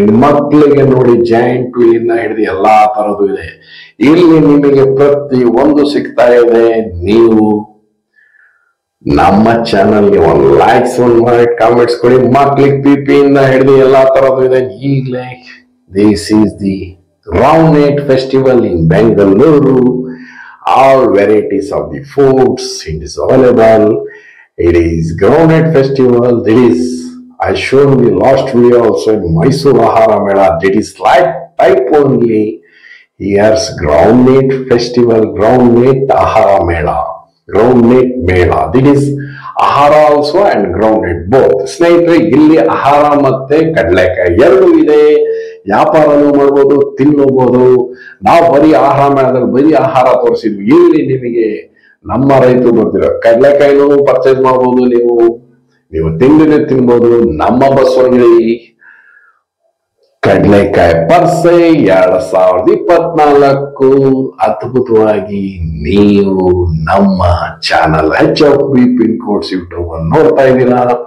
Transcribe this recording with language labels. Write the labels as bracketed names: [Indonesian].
[Kannada] ಮಕ್ಕಳಿಗೆ ನೋಡಿ, ಜಾಯಿಂಟ್ ವೀಲಿಂದ ಹಿಡಿದು ಎಲ್ಲಾ ತರದ್ದು ಇದೆ ಇಲ್ಲಿ. ನಿಮಗೆ ಪ್ರತಿ ಒಂದು ಸಿಗ್ತಾ ಇದೆ. ನೀವು ನಮ್ಮ ಚಾನಲ್ಗೆ ಒಂದು ಲೈಕ್ಸ್, ಒಂದು ಮಾಡಿ, ಕಾಮೆಂಟ್ಸ್ ಕೊಡಿ. ಮಕ್ಳಿಗೆ ಪಿಪಿಯಿಂದ ಹಿಡಿದು ಎಲ್ಲಾ ತರದ್ದು ಇದೆ. ಈಗಲೇ [English] This is the Groundnut Festival in Bengaluru. All varieties of the foods it is available. It is Groundnut Festival. That is, I showed the last video also in Mysore Ahara Mela. That is like type only. Here's Groundnut Festival, Groundnut Ahara Mela. Groundnut Mela. That is Ahara also and Groundnut both. [Kannada] ಸ್ನೇಹಿತರೆ ಇಲ್ಲಿ ಆಹಾರ ಮತ್ತೆ ಕಡಲೆಕಾಯಿ ಎರಡು ಇದೆ. ವ್ಯಾಪಾರನೂ ಮಾಡಬಹುದು, ತಿನ್ನಬಹುದು. ನಾವು ಬರೀ ಆಹಾರ ಮೇಳದಲ್ಲಿ ಬರೀ ಆಹಾರ ತೋರಿಸಿದ್ವಿ. ಇಲ್ಲಿ ನಿಮಗೆ ನಮ್ಮ ರೈತರು ಬರ್ತಿರೋ ಕಡಲೆಕಾಯಿನೂ ಪರ್ಚೇಸ್ ಮಾಡಬಹುದು. ನೀವು ತಿಂಡಿನೇ ತಿನ್ಬಹುದು. ನಮ್ಮ ಬಸವನಗಿರಿ ಕಡಲೆಕಾಯಿ ಪರ್ಸೆ 2024 ಅದ್ಭುತವಾಗಿ ನೀವು ನಮ್ಮ channel HFB pin codes YouTube ಅನ್ನು ನೋಡ್ತಾ ಇದ್ದೀರಾ.